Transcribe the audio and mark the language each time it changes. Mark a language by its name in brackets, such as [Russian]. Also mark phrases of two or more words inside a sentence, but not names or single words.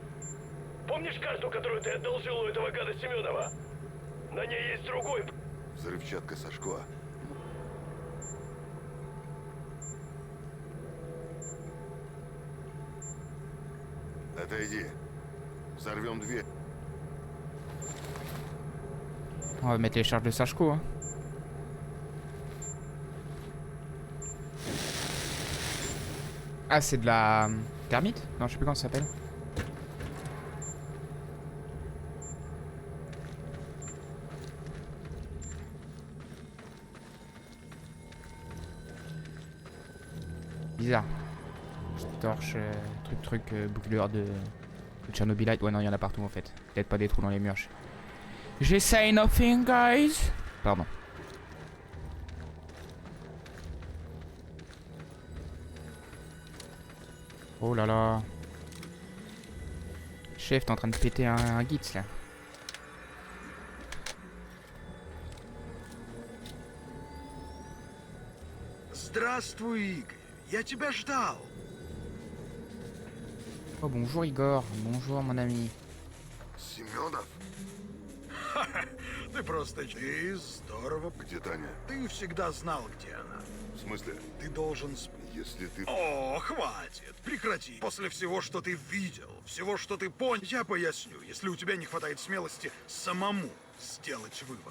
[Russian] Помнишь карту, которую ты одолжил у этого гада Семенова? На ней есть другой... Взрывчатка Сашко. Отойди. Взорвем дверь. [French] On va mettre les charges de Sachko. Hein. Ah, c'est de la... Thermite? Non, je sais plus comment ça s'appelle. Bizarre. Torche, truc, brûleur de Chernobylite. Ouais, non, il y en a partout en fait. Peut-être pas des trous dans les murs. J'essaye [English] nothing, guys. [French] Pardon. Oh là là. Chef, t'es en train de péter un Gitz là. [Russian] Здравствуй, Игорь. Я тебя ждал. [French] Oh, bonjour Igor. Bonjour mon ami. [Russian] Семенов? Ты просто... Ты здорово... Где Таня? Ты всегда знал, где она. В смысле? Ты должен... Если ты... О, хватит. Прекрати. После всего, что ты видел, всего, что ты понял, я поясню, если у тебя не хватает смелости самому сделать вывод.